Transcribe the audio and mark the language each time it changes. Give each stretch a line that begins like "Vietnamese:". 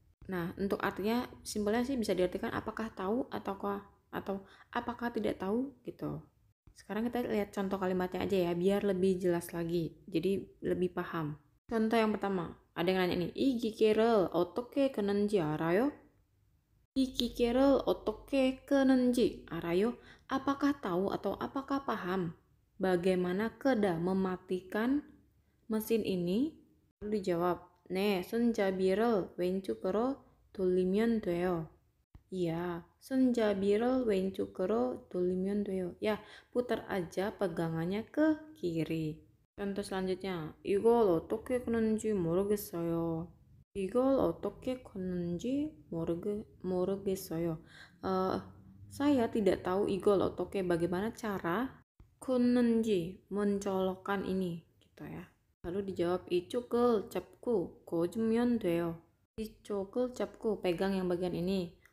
Indonesian: Nah, untuk artinya simpelnya sih bisa diartikan apakah tahu atau apakah tidak tahu gitu. Sekarang kita lihat contoh kalimatnya aja ya, biar lebih jelas lagi. Jadi lebih paham. Contoh yang pertama, ada yang nanya nih,
Korean: 이기계를 어떻게 끄는지 알아요? 이기계를 어떻게 끄는지 알아요?
Indonesian: Apakah tahu atau apakah paham bagaimana keda mematikan mesin ini? Lalu dijawab,
Korean: 네, 손잡이를 왼쪽으로 돌리면 돼요.
Indonesian: Iya,
Korean: 손잡이를 왼쪽으로 돌리면 돼요.
Indonesian: Ya, putar aja pegangannya ke kiri. Contoh selanjutnya,
Korean: 이걸 어떻게 끄는지 모르겠어요. 이걸 어떻게 끄는지 모르겠어요.
Indonesian: Saya tidak tahu
Korean: 이걸 어떻게
Indonesian: bagaimana cara
Korean: 끄는지
Indonesian: mencolokkan ini, gitu ya. Lalu dijawab
Korean: 이쪽을 잡고 꽂으면 돼요. 이쪽을 잡고
Indonesian: pegang yang bagian ini.